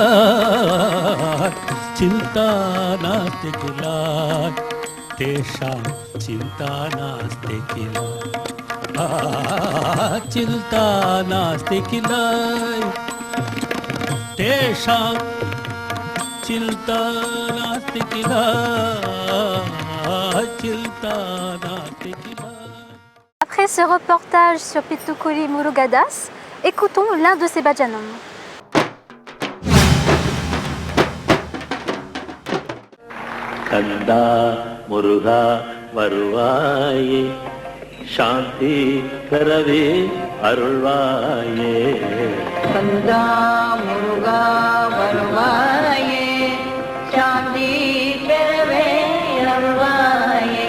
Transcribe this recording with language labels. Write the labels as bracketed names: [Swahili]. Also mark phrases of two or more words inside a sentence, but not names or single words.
[Sanskrit] चिंता नास्ति किला तेषां चिंता नास्ति किला चिंता नास्ति किला तेषां चिंता नास्ति किला चिंता नास्ति किला. [French] Après ce reportage sur Pittukuli Murugadas, écoutons l'un de ses bhajanam. [Tamil] கந்தா முருகா வருவாயே சாந்தி கரவே அருள்வாயே கந்தா முருகா வருவாயே சாந்தி கரவே அருள்வாயே